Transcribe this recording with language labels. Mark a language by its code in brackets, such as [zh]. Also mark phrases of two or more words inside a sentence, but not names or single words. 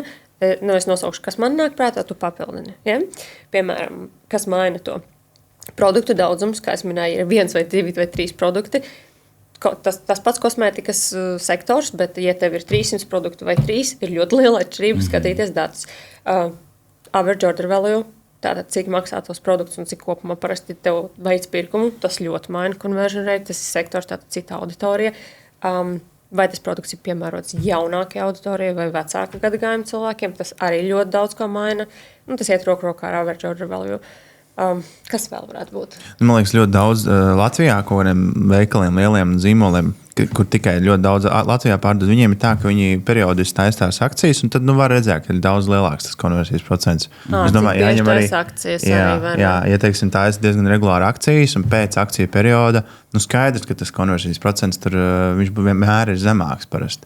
[lv] Es nosaukšu, kas man nāk prātā, tu papildini. Ja? Piemēram, kas maina to produktu daudzums, kā es minēju, ir 1 vai 2 vai 3 produkti. Tas pats kosmētikas sektors, bet, ja tev ir 300 produktu vai 3, ir ļoti liela atšķirība skatīties datus. [en] Average order value, [lv] tātad cik maksā tos produktus un cik kopumā parasti tev veids pirkumu, tas ļoti maina [en] conversion rate, [lv] tas ir sektors, tātad cita auditorija. Vai tas produkts ir piemērots jaunākajai auditorijai vai vecāka gadagājuma cilvēkiem, tas arī ļoti daudz ko maina. Tas iet roku rokā ar [en] average order value. [lv] Kas vēl varētu būt? Man liekas, ļoti daudz Latvijā, kaut kādiem veikaliem, lieliem zīmoliem, kur tikai ļoti daudz Latvijā pārdod. Viņiem ir tā, ka viņi periodiski taisās akcijas, un tad var redzēt, ka ir daudz lielāks tas konversijas procents. Es domāju, jāņem arī akcijas. Ja teiksim, tā ir diezgan regulāri akcijas, un pēc akciju perioda, skaidrs, ka tas konversijas procents tur viņš vienmēr ir zemāks parasti.